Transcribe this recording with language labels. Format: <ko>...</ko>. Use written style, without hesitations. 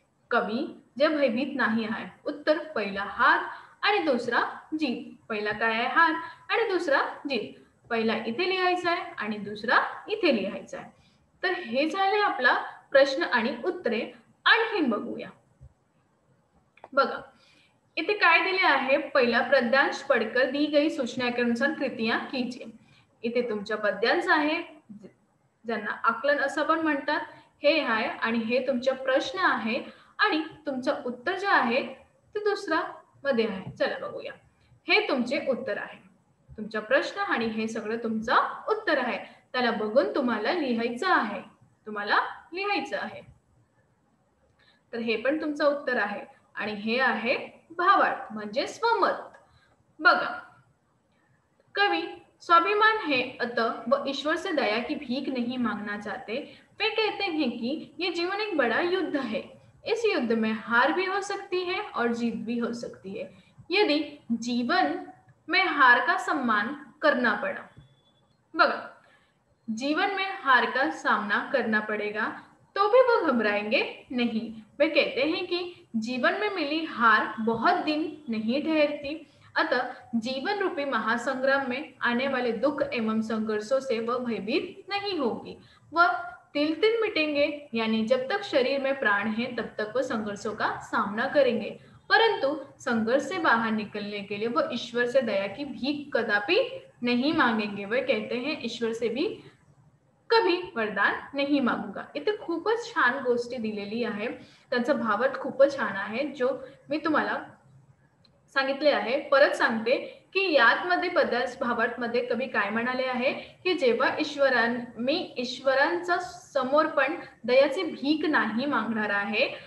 <mr>कवी जे भयभीत नाही आहे. उत्तर पहिला हार आणि दुसरा जीत. पहिला काय आहे? हार आणि दुसरा जीत. पहिला इथे लिहायचा आहे आणि दुसरा इथे लिहायचा आहे. तर हे झाले आपला प्रश्न आणि उत्तरे. आणखीन बघूया. बघा, इथे काय दिले आहे? पहिला</mr> <hi>पद्यांश पढ़कर दी गई सूचना के अनुसार कृतियां कीजिए.</hi> <mr>इथे तुमच्या पद्यांश आहे ज्यांना आकलन असं पण म्हणतात. हे आहे आणि हे तुमचा प्रश्न आहे आणि तुमचं उत्तर जे आहे ते दुसरा मध्ये आहे. चला बघूया. हे तुमचे उत्तर आहे. तुमचा प्रश्न आणि हे सगळं तुमचं उत्तर आहे. त्याला बघून तुम्हाला लिहायचं आहे. तुम्हाला लिहायचं आहे. तर हे पण तुमचं उत्तर आहे आणि हे आहे भावार्थ म्हणजे स्वमत. बघा,</mr> <hi>कवि स्वाभिमान है अतः वह ईश्वर से दया की भीख नहीं मांगना चाहते. वे कहते हैं कि ये जीवन एक बड़ा युद्ध है. इस युद्ध में हार भी हो सकती है और जीत भी हो सकती है. यदि जीवन में हार का सम्मान करना पड़ा.</hi> <mr>बघा,</mr> <hi>जीवन में हार का सामना करना पड़ेगा तो भी वो घबराएंगे नहीं. वे कहते हैं कि जीवन में मिली हार बहुत दिन नहीं ठहरती. अतः जीवन रूपी महासंग्राम में आने वाले दुख एवं संघर्षों से वह भयभीत नहीं होगी. वह तिल तिल मिटेंगे, यानी जब तक शरीर में प्राण है तब तक वह संघर्षों का सामना करेंगे. परंतु संघर्ष से बाहर निकलने के लिए वह ईश्वर से दया की भीख कदापि नहीं मांगेंगे. वह कहते हैं ईश्वर से भी कभी वरदान नहीं मागूंगा.</hi> <mr>इथे खूपच छान गोष्टी दिलेली आहे. त्यांचा भावार्थ खूपच छान आहे जो मी तुम्हाला सांगितले आहे. परत सांगते की यातमध्ये भावार्थमध्ये कवी काय म्हणाले आहे, की जेव्हा मी ईश्वरांचा समोर पण दयाची भीक नाही मागणार आहे.</mr>